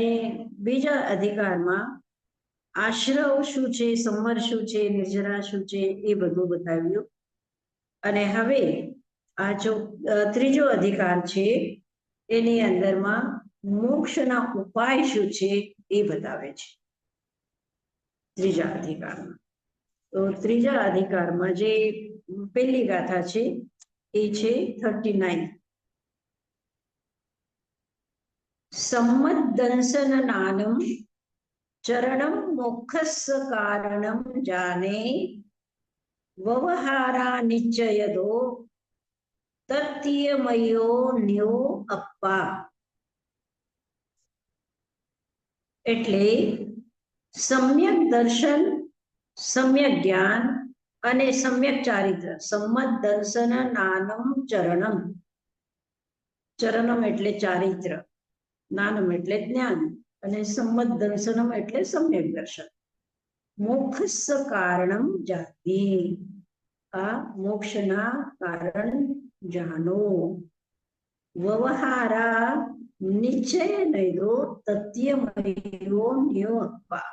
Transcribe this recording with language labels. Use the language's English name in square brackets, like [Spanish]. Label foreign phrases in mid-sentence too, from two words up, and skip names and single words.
[Gujarati] બીજા અધિકારમાં આશ્રવ શું છે સંવર શું છે નિર્જરા શું છે એ બધું બતાવ્યું અને હવે આ જો ત્રીજો અધિકાર છે એની અંદરમાં મોક્ષના ઉપાય શું છે એ બતાવે છે ત્રીજા અધિકારમાં તો ત્રીજા અધિકારમાં જે પહેલી ગાથા છે એ છે 39 [Prakrit languages] सम्मद्दंसननानं चरणं मोक्षस्य कारणं जाने व्यवहारा निश्चयदो तत्तीयमयो न्यो अप्पा [Gujarati] એટલે સમ્યક દર્શન સમ્યક જ્ઞાન અને સમ્યક ચારિત્ર [Prakrit languages] सम्मत દર્શન નાનમ ચરણમ [Gujarati] ચરણમ એટલે ચારિત્ર નાનમ એટલે જ્ઞાન અને [Prakrit languages] सम्मत દર્શનમ [Gujarati] એટલે सम्यक દર્શન [Prakrit languages] મોક્ષ કારણમ જાતિ [Gujarati] આ મોક્ષના કારણ જાણો [Prakrit languages] વ્યવહારા નિશ્ચય નૈદો તત્યમયો ન્યો અપ્પા.